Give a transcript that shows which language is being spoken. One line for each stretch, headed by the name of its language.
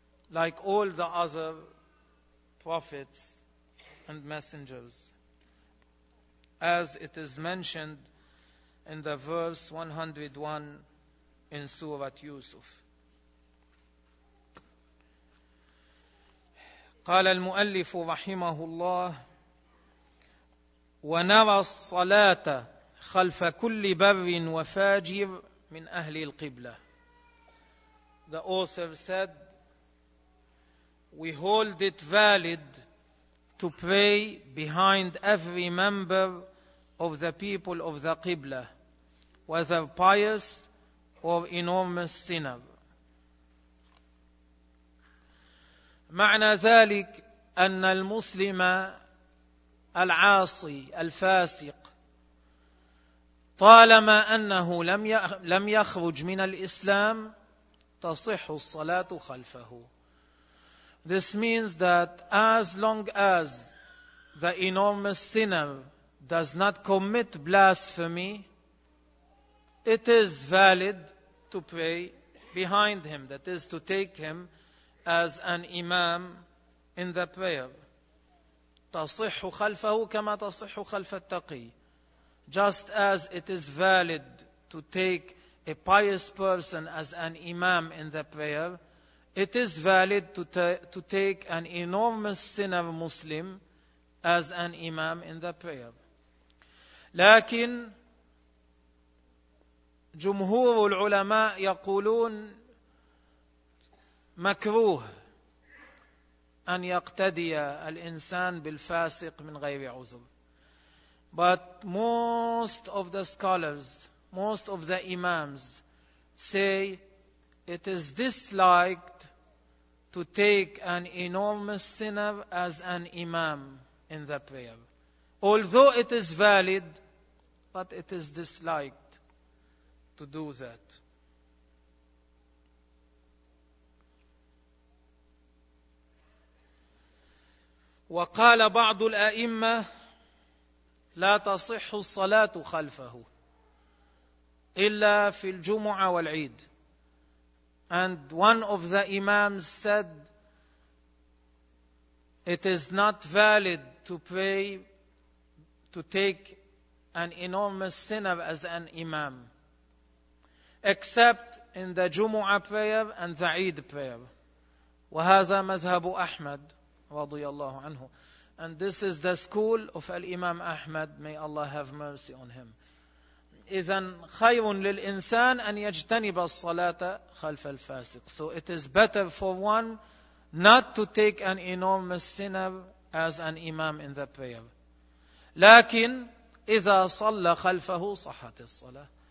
English: like all the other prophets and messengers, as it is mentioned in the verse 101 in Surah Yusuf.
Arabic: قال المؤلف رحمه الله ونرى الصلاة خلف كل بر وفاجر من أهل القبلة.
English: The author said, we hold it valid to pray behind every member of the people of the Qibla, whether pious or enormous sinner.
Arabic: معنى ذلك أن المسلم العاصي الفاسق طالما أنه لم يخرج من الإسلام تصح الصلاة خلفه.
English: This means that as long as the enormous sinner does not commit blasphemy, it is valid to pray behind him, that is to take him as an imam in the prayer.
Arabic: تصح خلفه كما تصح خلف التقي.
English: Just as it is valid to take a pious person as an imam in the prayer, it is valid to take an enormous sinner Muslim as an imam in the prayer.
Arabic: لكن جمهور العلماء يقولون مكروه أن يقتدي الإنسان بالفاسق من غير عذر.
English: But most of the scholars, most of the imams say it is disliked to take an enormous sinner as an imam in the prayer. Although it is valid, but it is disliked to do that.
Arabic: وقال بعض الأئمة لا تصح الصلاة خلفه إلا في الجمعة والعيد.
English: And one of the imams said, it is not valid to pray, to take an enormous sinner as an imam, except in the Jumu'ah prayer and the Eid prayer.
Arabic: وهذا مذهب أحمد رضي الله عنه.
English: And this is the school of Al-Imam Ahmad. May Allah have mercy on him.
Arabic: إذن خير للإنسان أن يجتنب الصلاة خلف الفاسق.
English: So it is better for one not to take an enormous sinner as an imam in the prayer.
Arabic: لكن إذا صلى خلفه صحة الصلاة.